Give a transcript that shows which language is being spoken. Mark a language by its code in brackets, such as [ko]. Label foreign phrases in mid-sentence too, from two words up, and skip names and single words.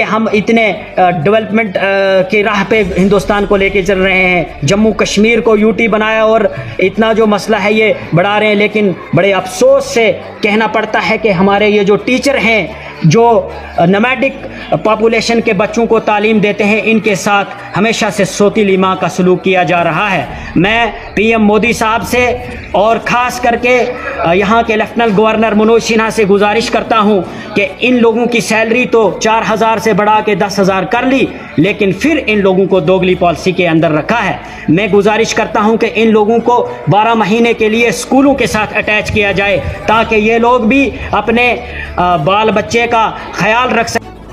[ur] ہم اتنے ڈیولپمنٹ کی راہ پہ ہندوستان کو لے کے چل رہے ہیں، جموں کشمیر کو یو ٹی بنایا اور اتنا جو مسئلہ ہے یہ بڑھا رہے ہیں، لیکن بڑے افسوس سے کہنا پڑتا ہے کہ ہمارے یہ جو ٹیچر ہیں جو [en] nomadic population [ur] کے بچوں کو تعلیم دیتے ہیں، ان کے ساتھ ہمیشہ سے سوتیلی ماں کا سلوک کیا جا رہا ہے۔ میں پی ایم مودی صاحب سے اور خاص کر کے یہاں کے [en] Lieutenant Governor [ur] منوج سنہا سے گزارش کرتا ہوں کہ ان لوگوں کی سیلری تو 4,000 سے بڑھا کے 10,000 کر لی، لیکن پھر ان لوگوں کو دوگلی پالیسی کے اندر رکھا ہے۔ میں گزارش کرتا ہوں کہ ان لوگوں کو 12 مہینے کے لیے اسکولوں کے ساتھ اٹیچ کیا جائے تاکہ یہ لوگ بھی اپنے بال بچے کا خیال رکھ سکیں۔